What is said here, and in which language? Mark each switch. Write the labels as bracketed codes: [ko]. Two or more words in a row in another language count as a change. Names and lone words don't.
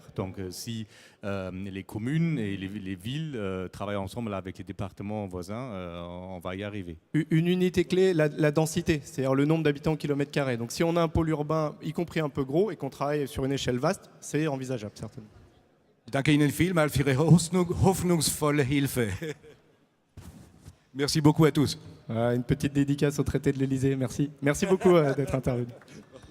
[fr] Donc si les communes et les villes travaillent ensemble avec les départements voisins, on va y arriver. Une unité clé, la densité, c'est-à-dire le nombre d'habitants au kilomètre carré. Donc si on a un pôle urbain, y compris un peu gros, et qu'on travaille sur une échelle vaste, c'est envisageable, certainement. [de] Danke Ihnen vielmals für Ihre hoffnungsvolle Hilfe. [fr] Merci beaucoup à tous. Une petite dédicace au traité de l'Élysée, merci. Merci beaucoup d'être intervenu.